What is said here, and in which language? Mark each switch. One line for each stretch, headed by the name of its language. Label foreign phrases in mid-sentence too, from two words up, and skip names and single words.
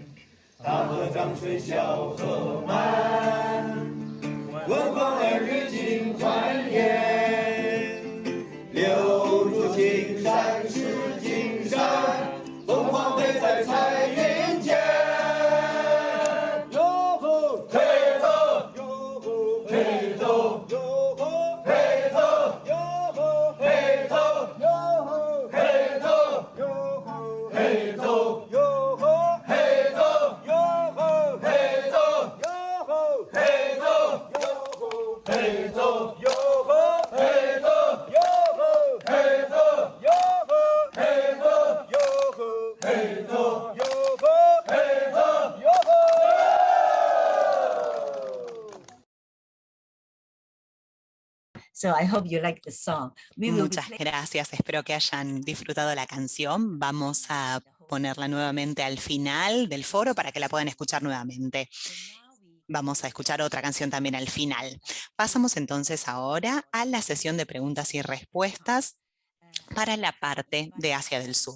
Chinese: 大河涨水小河满，文风儿女尽欢颜。留住青山是金山，凤凰飞在彩云间。哟吼嘿吼，哟吼嘿吼，哟吼嘿吼，哟吼嘿吼，哟吼嘿吼，哟吼嘿吼，哟吼嘿吼，哟吼嘿吼，哟吼嘿吼，哟吼嘿吼，哟吼嘿吼，哟吼嘿吼，哟吼嘿吼，哟吼嘿吼，哟吼嘿吼，哟吼。
English: So I hope you like the song. We will be
Spanish: Muchas
English: playing-
Spanish: gracias, espero que hayan disfrutado la canción. Vamos a ponerla nuevamente al final del foro para que la puedan escuchar nuevamente. Vamos a escuchar otra canción también al final. Pasamos entonces ahora a la sesión de preguntas y respuestas para la parte de Asia del Sur.